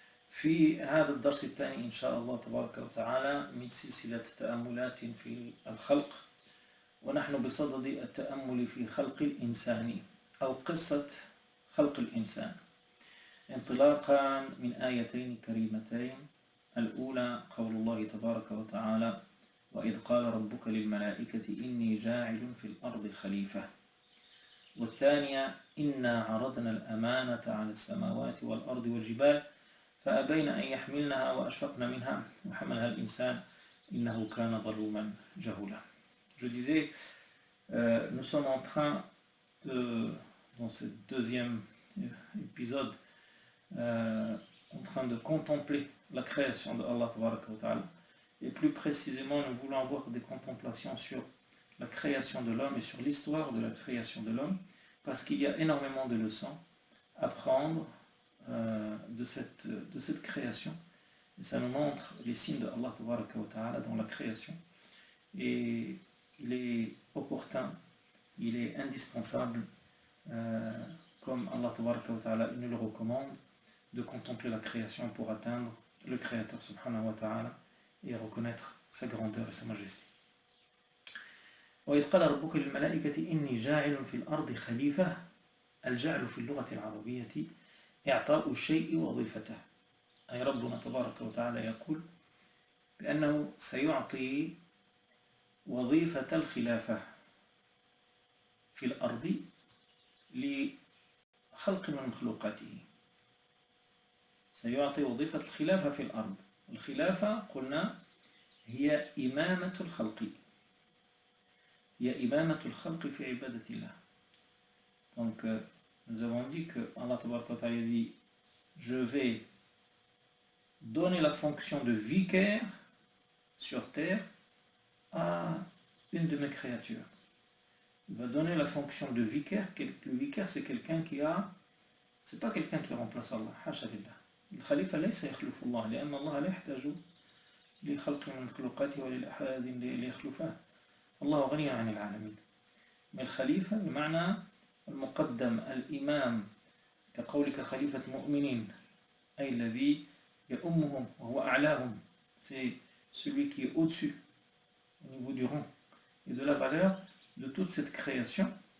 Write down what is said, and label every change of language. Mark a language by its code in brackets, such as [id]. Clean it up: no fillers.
[ar] في هذا الدرس الثاني إن شاء الله تبارك وتعالى من سلسلة تأملات في الخلق ونحن بصدد التأمل في خلق الإنسان أو قصة خلق الإنسان انطلاقا من آيتين كريمتين الأولى قول الله تبارك وتعالى وإذ قال ربك للملائكة إني جاعل في الأرض خليفة والثانية إنا عرضنا الأمانة على السماوات والأرض والجبال فأبين أن يحملنها وأشفقن منها وحملها الإنسان إنه كان ظلوما جهولا. [fr] Je disais, nous sommes en train dans ce deuxième épisode en train de contempler la création de Allah Ta'ala. Et plus précisément, nous voulons avoir des contemplations sur la création de l'homme et sur l'histoire de la création de l'homme, parce qu'il y a énormément de leçons à prendre de cette création. Et ça nous montre les signes de Allah Ta'ala dans la création. Et il est opportun, il est indispensable, comme Allah Ta'ala nous le recommande, de contempler la création pour atteindre le Créateur subhanahu wa ta'ala et reconnaître sa grandeur et sa majesté. [ar] وإذ قال ربك للملائكة إني جاعل في الأرض خليفة الجعل في اللغة العربية إعطاء الشيء وظيفته أي ربنا تبارك وتعالى يقول بأنه سيعطي وظيفة الخلافة في الأرض لخلق من مخلوقاته سيعطي وظيفة الخلافة في الأرض. الخلافة قلنا هي إمامة الخلق هي إمامة الخلق في عبادة الله. [fr] Donc nous avons dit que Allah Tabaraka wa Ta'ala dit je vais donner la fonction de vicaire sur terre à une de mes créatures. Il va donner la fonction de vicaire. Le vicaire c'est quelqu'un qui a, c'est pas quelqu'un qui remplace Allah, [ar] hasha lillah. الخليفة ليس يخلف الله لأن الله لا يحتاج لخلق من مخلوقاته ولا لأحد ليخلفه الله غني عن العالمين. ما الخليفة بمعنى المقدم الإمام كقولك خليفة مؤمنين أي الذي يؤمهم وهو أعلاهم, [fr] c'est celui qui est au-dessus au niveau du rang et de la valeur de toute cette création.